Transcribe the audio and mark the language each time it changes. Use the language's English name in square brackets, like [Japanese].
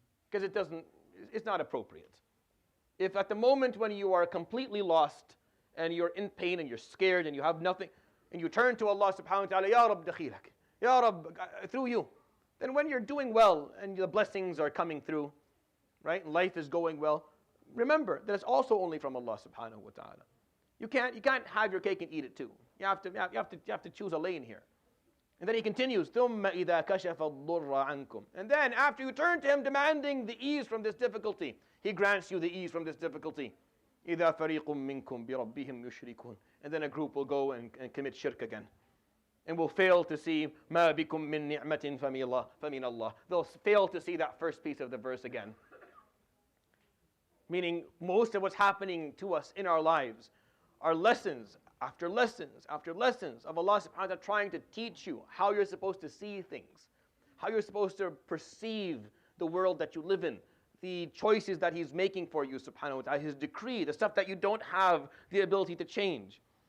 [English] Because it's not appropriate. If at the moment when you are completely lost and you're in pain and you're scared and you have nothing, and you turn to Allah subhanahu wa ta'ala, Ya Rabb dakhilak, Ya Rabb, through you, then when you're doing well and the blessings are coming through, right, and life is going well, remember that it's also only from Allah subhanahu wa ta'ala. You can't have your cake and eat it too. You have to choose a lane here. And then he continues, [Arabic] ثُمَّ إِذَا كَشَفَ الضُّرَّ عَنْكُمْ. [English] And then after you turn to Him demanding the ease from this difficulty, He grants you the ease from this difficulty. [Arabic] إِذَا فَرِيقٌ مِّنْكُمْ بِرَبِّهِمْ يُشْرِكُونَ. [English] And then a group will go and commit shirk again. And will fail to see [Arabic] مَا بِكُم مِّن نِعْمَةٍ فَمِنَ اللَّهِ. [English] They'll fail to see that first piece of the verse again. Meaning most of what's happening to us in our lives are lessons after lessons after lessons of Allah subhanahu wa ta'ala trying to teach you how you're supposed to see things, how you're supposed to perceive the world that you live in, the choices that He's making for you subhanahu wa ta'ala, His decree, the stuff that you don't have the ability to change.